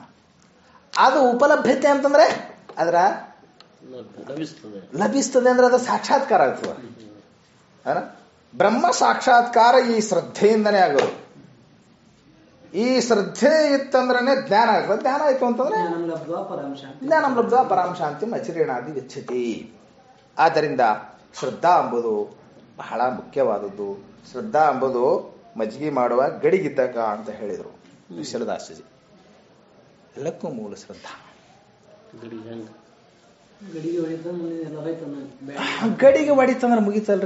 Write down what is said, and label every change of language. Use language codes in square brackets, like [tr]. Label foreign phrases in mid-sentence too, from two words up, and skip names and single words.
[kn] ಅದು ಉಪಲಭ್ಯತೆ ಅಂತಂದ್ರೆ ಅದರ ಲಭಿಸ್ತದೆ ಅಂದ್ರೆ ಅದು ಸಾಕ್ಷಾತ್ಕಾರ ಆಗ್ತದ. ಬ್ರಹ್ಮ ಸಾಕ್ಷಾತ್ಕಾರ ಈ ಶ್ರದ್ಧೆಯಿಂದನೇ ಆಗೋದು. ಈ ಶ್ರದ್ಧೆ ಇತ್ತಂದ್ರೆ ಜ್ಞಾನ ಆಗ್ತದೆ. ಜ್ಞಾನ ಆಯ್ತು ಅಂತಂದ್ರೆ [sa] ಜ್ಞಾನಂ ಲಬ್ಧ್ವಾ ಪರಾಂ ಶಾಂತಿಂ ಅಚಿರೇಣಾದಿ ಗಚ್ಚತಿ. [kn] ಆದ್ದರಿಂದ ಶ್ರದ್ಧಾ ಎಂಬುದು ಬಹಳ ಮುಖ್ಯವಾದದ್ದು. ಶ್ರದ್ಧಾ ಎಂಬುದು ಮಜ್ಜಿಗೆ ಮಾಡುವ ಗಡಿಗಿದ್ದಾಗ ಅಂತ ಹೇಳಿದರು ವಿಶಲದಾಸಜಿ. ಎಲ್ಲಕ್ಕೂ ಮೂಲ ಶ್ರದ್ಧಾ. ಗಡಿಗೆ ಹೊಡಿತಂದ್ರೆ ಮುಗಿತಲ್ರಿ.